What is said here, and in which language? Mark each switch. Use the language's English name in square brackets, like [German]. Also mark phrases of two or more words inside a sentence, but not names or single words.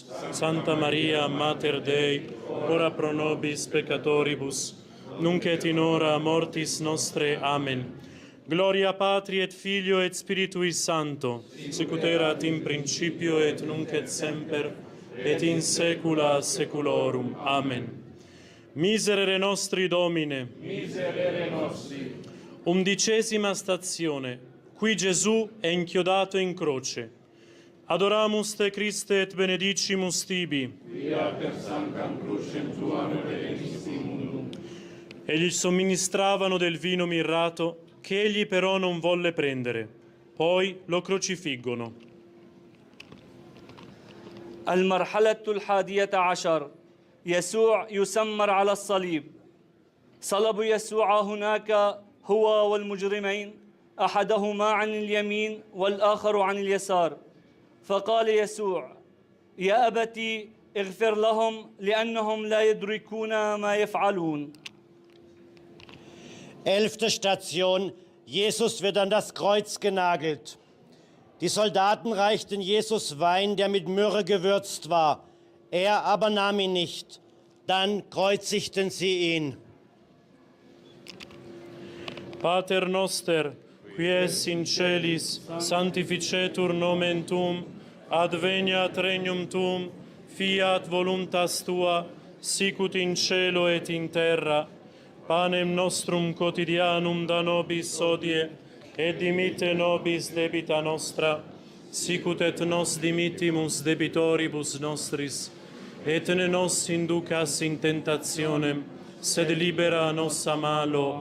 [Latin] Santa Maria, Mater Dei, ora pro nobis peccatoribus, nunc et in hora mortis nostre. Amen. Gloria Patri et Filio et Spiritui Sancto, sicut erat in principio et nunc et semper, et in saecula saeculorum. Amen. Miserere nostri, Domine. Miserere nostri. [Italian] 11ª stazione. Qui Gesù è inchiodato in croce. [Latin] Adoramus te Christe et benedicimus tibi. Via per sanctam crucem tuam benedicimum. [Italian] E gli somministravano del vino mirrato, che egli però non volle prendere. Poi lo crocifiggono. [Arabic] المرحلة 11. يسوع يسمر على الصليب. صلبوا يسوع هناك هو والمجرمين أحدهما عن اليمين والآخر عن اليسار. فقال يسوع: يا أبتي اغفر لهم لأنهم لا يدركون ما يفعلون. [German] 11. Station. Jesus wird an das Kreuz genagelt. Die Soldaten reichten Jesus Wein, der mit Myrrhe gewürzt war. Er aber nahm ihn nicht. Dann kreuzigten sie ihn. [Latin] Pater noster, qui es in celis, sanctificetur nomen tuum, adveniat regnum tuum, fiat voluntas tua, sicut in cielo et in terra. Panem nostrum quotidianum da nobis hodie, et dimitte nobis debita nostra, sicut et nos dimittimus debitoribus nostris, et ne nos inducas in tentationem, sed libera nos a malo.